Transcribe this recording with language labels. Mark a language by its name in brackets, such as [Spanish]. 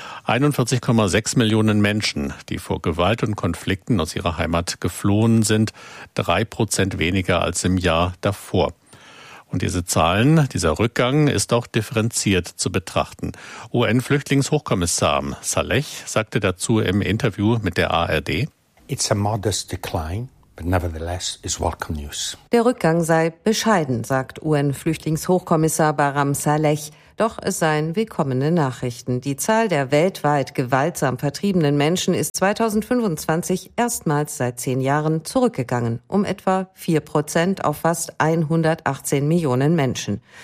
[German] 41,6 Millionen Menschen, die vor Gewalt und Konflikten aus ihrer Heimat geflohen sind. 3% weniger als im Jahr davor. Und diese Zahlen, dieser Rückgang ist auch differenziert zu betrachten. UN-Flüchtlingshochkommissar Saleh sagte dazu im Interview mit der ARD: [English] It's a modest decline, but nevertheless is welcome news. [German] Der Rückgang sei bescheiden, sagt UN-Flüchtlingshochkommissar Bahram Saleh. Doch es seien willkommene Nachrichten. Die Zahl der weltweit gewaltsam vertriebenen Menschen ist 2025 erstmals seit 10 Jahren zurückgegangen, um etwa 4% auf fast 118 Millionen Menschen.